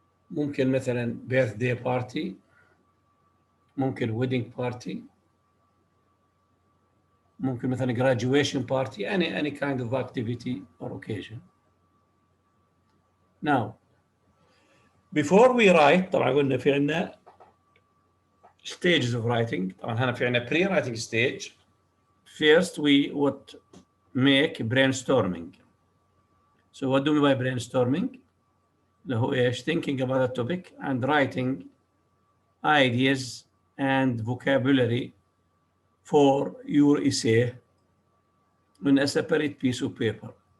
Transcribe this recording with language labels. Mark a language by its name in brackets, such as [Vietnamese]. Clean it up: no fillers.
[Arabic] ممكن مثلا [English] birthday party, [Arabic] ممكن [English] wedding party, ممكن مثلا graduation party, any kind of activity or occasion. Now, before we write, [Arabic] طبعا قلنا في عندنا [English] stages of writing. [Arabic] طبعا هنا في عندنا pre-writing stage. [English] First we would make brainstorming. So what do we mean by brainstorming? [Arabic] اللي هو ايش؟ [English] thinking about a topic and writing ideas and vocabulary for your essay on a separate piece of paper.